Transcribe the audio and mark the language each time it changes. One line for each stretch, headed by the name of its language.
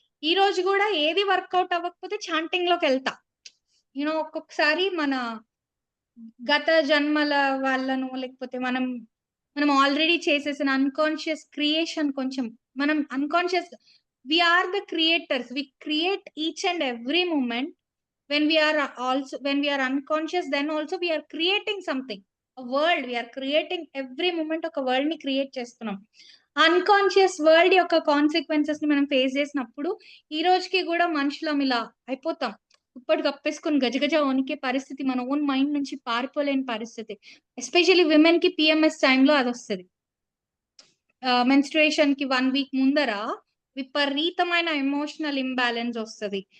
Telugu: ఈ రోజు కూడా ఏది వర్కౌట్ అవ్వకపోతే చాంటింగ్ లోకి వెళ్తా. యూనో ఒక్కొక్కసారి మన గత జన్మల వాళ్ళను, లేకపోతే మనం ఆల్రెడీ చేసేసిన అన్కాన్షియస్ క్రియేషన్, కొంచెం మనం unconscious,
English: We are the creators, we create each and every moment. when we are unconscious, then also we are creating something, a world. We are creating every moment
Telugu: ఒక world ని create చేస్తున్నాం. Unconscious world యొక్క consequences ని మనం face చేసినప్పుడు ఈ రోజుకి కూడా మనుషులం ఇలా అయిపోతాం. ఇప్పటికి కప్పేసుకొని గజగజ వణికే పరిస్థితి, మన ఓన్ మైండ్ నుంచి పారిపోలేని పరిస్థితి. ఎస్పెషల్లీ విమెన్ కి పిఎంఎస్ టైంలో అది వస్తుంది. మెన్స్ట్రుయేషన్ కి 1 వీక్ ముందర విపరీతమైన ఎమోషనల్ ఇంబ్యాలెన్స్ వస్తుంది.